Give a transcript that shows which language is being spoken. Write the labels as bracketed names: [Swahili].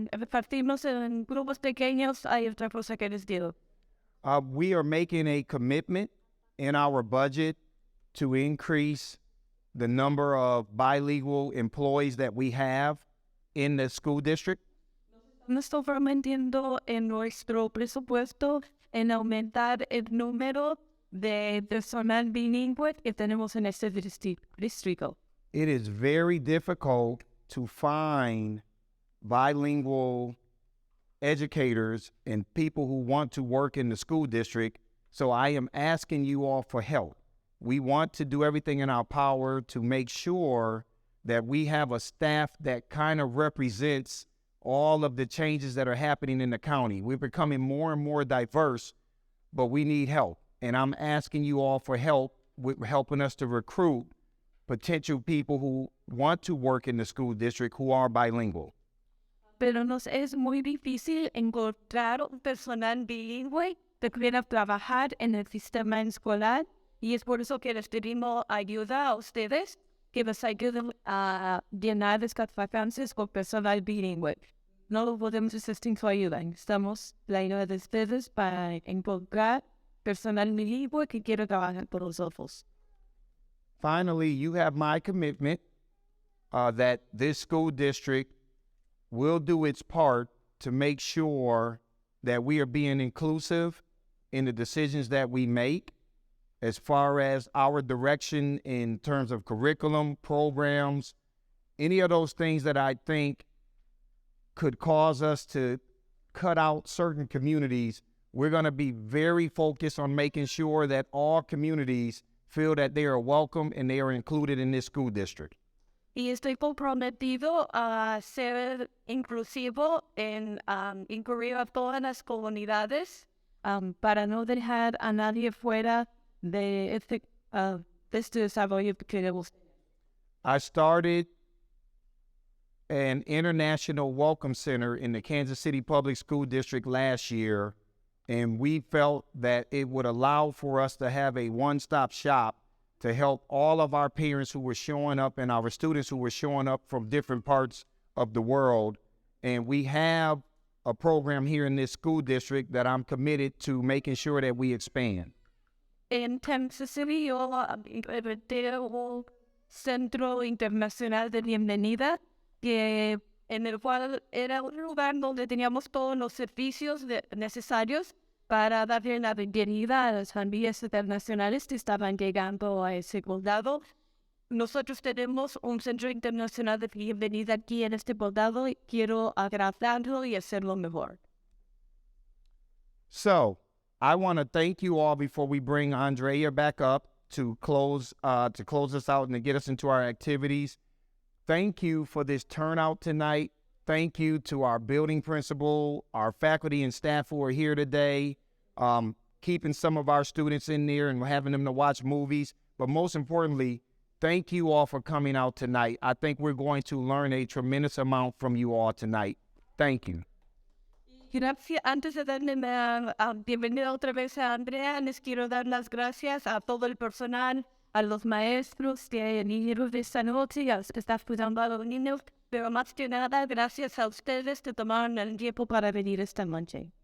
[Spanish] Partimos en grupos pequeños, hay otra cosa que les digo. [English] We are making a commitment in our budget to increase the number of bilingual employees that we have in the school district. [Spanish] Nos estamos prometiendo en nuestro presupuesto en aumentar el número de personal bilingüe que tenemos en este distrito. [English] It is very difficult to find bilingual educators and people who want to work in the school district. So I am asking you all for help. We want to do everything in our power to make sure that we have a staff that kind of represents all of the changes that are happening in the county. We're becoming more and more diverse, but we need help. And I'm asking you all for help with helping us to recruit potential people who want to work in the school district who are bilingual. [Spanish] Pero nos es muy difícil encontrar un personal bilingüe que quiera trabajar en el sistema escolar, y es por eso que les pedimos ayuda a ustedes, que nos ayuden a llenar estas vacancies con personal bilingüe. No lo podemos hacer sin su ayuda. Necesitamos la ayuda de ustedes para encontrar personal bilingüe que quiera trabajar por nosotros. [English] Finally, you have my commitment that this school district will do its part to make sure that we are being inclusive in the decisions that we make as far as our direction in terms of curriculum, programs, any of those things that I think could cause us to cut out certain communities. We're going to be very focused on making sure that all communities feel that they are welcome and they are included in this school district. [Spanish] Y estoy comprometido a ser inclusivo en incluir a todas las comunidades para no dejar a nadie fuera de este desarrollo que queremos. [English] I started an international welcome center in the Kansas City Public School District last year, and we felt that it would allow for us to have a one-stop shop to help all of our parents who were showing up and our students who were showing up from different parts of the world. And we have a program here in this school district that I'm committed to making sure that we expand. [Spanish] En Kansas City yo inventé un centro internacional de bienvenida en el cual era un lugar donde teníamos todos los servicios necesarios para darle la bienvenida a las familias internacionales que estaban llegando a ese condado. Nosotros tenemos un centro internacional de bienvenida aquí en este condado y quiero agradarlo y hacerlo mejor. [English] So, I want to thank you all before we bring Andrea back up to close us out and to get us into our activities. Thank you for this turnout tonight. Thank you to our building principal, our faculty and staff who are here today, keeping some of our students in there and having them to watch movies. But most importantly, thank you all for coming out tonight. I think we're going to learn a tremendous amount from you all tonight. Thank you. [Spanish] Gracias. Antes de darle la bienvenida otra vez a Andrea, les quiero dar las gracias a todo el personal, a los maestros que vinieron esta noche y a los que están cuidando a los niños, pero más que nada, gracias a ustedes que tomaron el tiempo para venir esta noche.